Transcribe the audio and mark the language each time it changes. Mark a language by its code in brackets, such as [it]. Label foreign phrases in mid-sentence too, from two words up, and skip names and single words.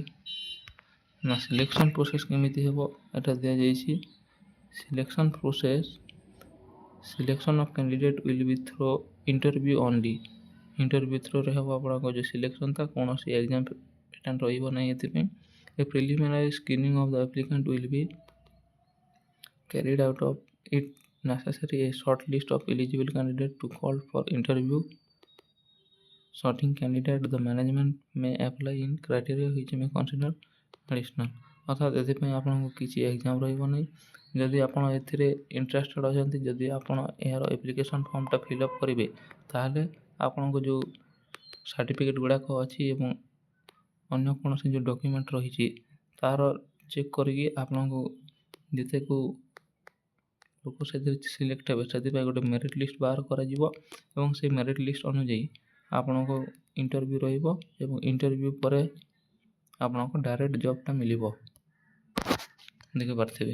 [or] ନା [en] selection process [or] କେମିତି ହେବ ଏଟା ଦିଆଯାଇଛି। [en] selection of candidate will be through interview only. interview through [or] ହେବ ଆପଣଙ୍କ ଯେଉଁ ସିଲେକ୍ସନ୍ଟା, କୌଣସି [en] exam pattern [or] ରହିବ ନାହିଁ। [en] ଏଥିପାଇଁ a preliminary screening of the applicant will be carried out of it necessary a short list of eligible candidates to call for interview. Sorting candidate the management may apply in criteria which may consider additional। [or] ଅର୍ଥାତ୍ ଏଥିପାଇଁ ଆପଣଙ୍କୁ କିଛି ଏକ୍ଜାମ୍ ରହିବ ନାହିଁ। ଯଦି ଆପଣ ଏଥିରେ ଇଣ୍ଟରେଷ୍ଟେଡ୍ ଅଛନ୍ତି, ଯଦି ଆପଣ ଏହାର [en] application form [or] ଫିଲ୍ଅପ୍ କରିବେ ତାହେଲେ ଆପଣଙ୍କ ଯେଉଁ ସାର୍ଟିଫିକେଟ୍ ଗୁଡ଼ାକ ଅଛି ଏବଂ ଅନ୍ୟ କୌଣସି ଯେଉଁ ଡକ୍ୟୁମେଣ୍ଟ ରହିଛି ତାହାର ଚେକ୍ କରିକି ଆପଣଙ୍କୁ ଯେତେକୁ ଲୋକ ସେଥିରେ ସିଲେକ୍ଟ ହେବେ ସେଥିପାଇଁ ଗୋଟେ [en] merit list [or] ବାହାର କରାଯିବ ଏବଂ ସେଇ [en] merit list [or] ଅନୁଯାୟୀ ଆପଣଙ୍କ ଇଣ୍ଟରଭ୍ୟୁ ରହିବ ଏବଂ ଇଣ୍ଟରଭ୍ୟୁ ପରେ ଆପଣଙ୍କ [en] direct job [or] ମିଳିବ ଦେଖିପାରୁଥିବେ।